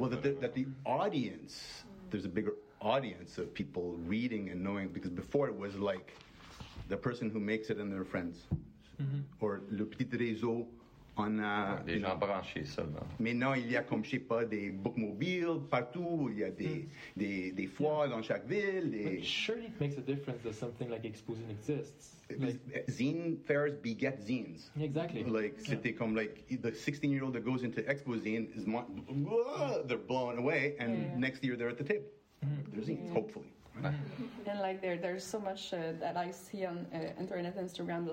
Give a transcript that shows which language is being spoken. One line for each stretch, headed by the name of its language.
English: Well, that the audience, there's a bigger audience of people reading and knowing, because before it was like the person who makes it and their friends. Mm-hmm. Or
French: le petit réseau On a, des gens branchés seulement. Maintenant, il y a, comme je sais pas, des bookmobiles partout. Il y a des foires dans chaque ville. Et...
English: surely it makes a difference that something like Exposing exists. Like, zine fairs beget zines. Exactly. Like,
French: c'était
English: yeah.
French: comme,
English: like, the 16-year-old that goes into Expo Zine, is they're blown away, and yeah. next year they're at the table. They're zines, yeah. hopefully. And like there's so much that I see on internet and Instagram.